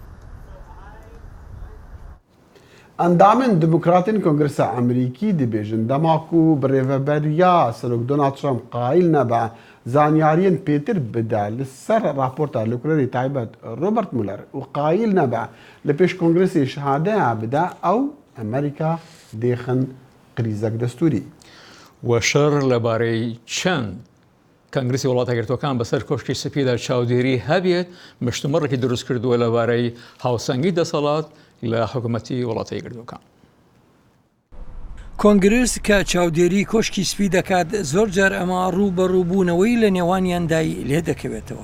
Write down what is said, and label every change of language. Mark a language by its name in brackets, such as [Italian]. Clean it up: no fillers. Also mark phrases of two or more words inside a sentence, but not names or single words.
[Kurdish] Endamên Demokratên Kongresa Amerîkî dibêjin dema ku bi rêveberiya Serok Donald Trump qaîl nebe zanyariyên pêtir bide li ser raporta Lêkolerê taybet Robert Mueller û qaîl nebe li pêş Kongresê şihadeya bide ew Amerîka dêxin krîzek destûrî. [Central Kurdish] وەشەر لەبارەی چەند کەنگرسی وڵاتە گرتوەکان بەسەر کۆشکی سپیدا چاودێری هەبێت مشتومڕێکی دروست کردووە لەبارەی هاوسەنگی دەسەڵات لە حکوومەتی وڵاتە گرتوەکان. کۆنگرس کە چاودێری کۆشکی سپی دەکات زۆر جار ئەمە ڕوبەڕووبوونەوەی لە نێوانیاندای لێ دەکەوێتەوە.